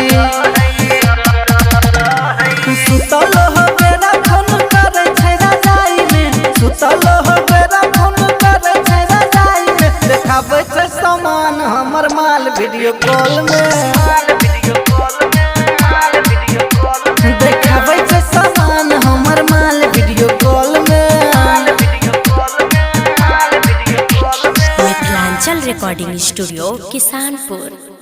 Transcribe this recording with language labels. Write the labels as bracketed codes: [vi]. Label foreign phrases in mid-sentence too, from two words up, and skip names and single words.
[mai] सुतल हो बेरा फोन करे छै राजाई में सुतल हो बेरा फोन करे छै राजाई में देखाबै छै सामान हमर माल [en] video call [mai] में देखाबै छै सामान हमर माल [en] video call [mai] में। मिथिलांचल रिकॉर्डिंग स्टूडियो किसानपुर।